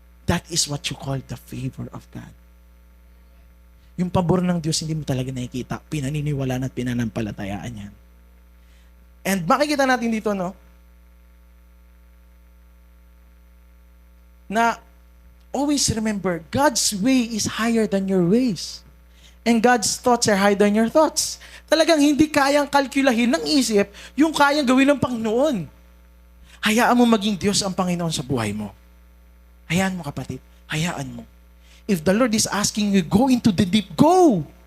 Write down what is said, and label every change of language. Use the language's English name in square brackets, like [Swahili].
[English] That is what you call the favor of God. [Filipino] Yung pabor ng Diyos, hindi mo talaga nakikita. Pinaniniwalaan at pinanampalatayaan yan. And makikita natin dito, no? [English] Na always remember, God's way is higher than your ways. And God's thoughts are higher than your thoughts. [Filipino] Talagang hindi kayang kalkulahin ng isip yung kayang gawin ng Panginoon. Hayaan mo maging Diyos ang Panginoon sa buhay mo. Hayaan mo, kapatid. Hayaan mo. [English] If the Lord is asking you, go into the deep, go!